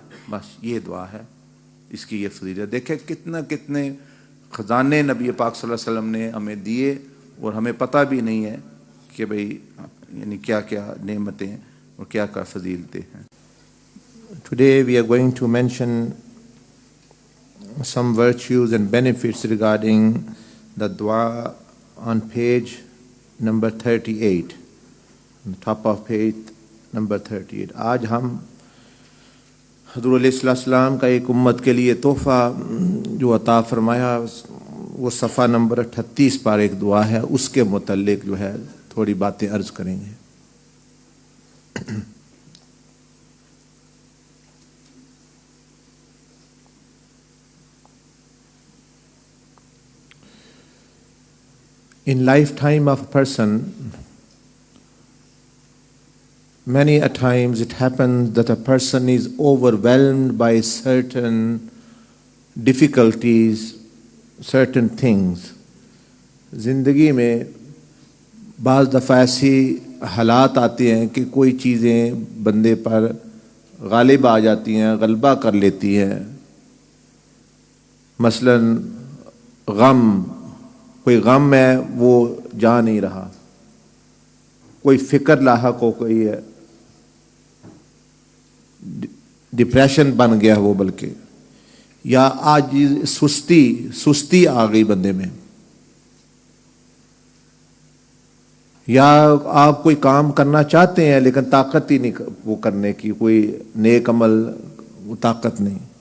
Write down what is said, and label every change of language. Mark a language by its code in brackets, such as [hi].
[ur] بس یہ دعا ہے، اس کی یہ فضیلت. دیکھیں کتنے خزانے نبی پاک صلی اللہ علیہ وسلم نے ہمیں دیے اور ہمیں پتہ بھی نہیں ہے کہ بھئی یعنی کیا کیا نعمتیں اور کیا کیا فضیلتیں ہیں. [en] Today we are going to mention some virtues and benefits regarding the dua on page number 38, on the top of page number 38. [ur] آج ہم حضور علیہ السلام کا ایک امت کے لیے تحفہ جو عطا فرمایا وہ صفحہ نمبر 38 پر ایک دعا ہے، اس کے متعلق جو ہے تھوڑی باتیں عرض کریں گے. [en] In lifetime of a person, many a times it happens that a person is overwhelmed by certain difficulties, certain things. [ur] زندگی میں بعض دفعہ ایسی حالات آتی ہیں کہ کوئی چیزیں بندے پر غالب آ جاتی ہیں، غلبہ کر لیتی ہیں. مثلا غم، کوئی غم ہے وہ جا نہیں رہا، کوئی فکر لاحق ہو گئی ہے، ڈپریشن بن گیا وہ، بلکہ یا آج سستی آ گئی بندے میں، یا آپ کوئی کام کرنا چاہتے ہیں لیکن طاقت ہی نہیں وہ کرنے کی، کوئی نیک عمل وہ طاقت نہیں.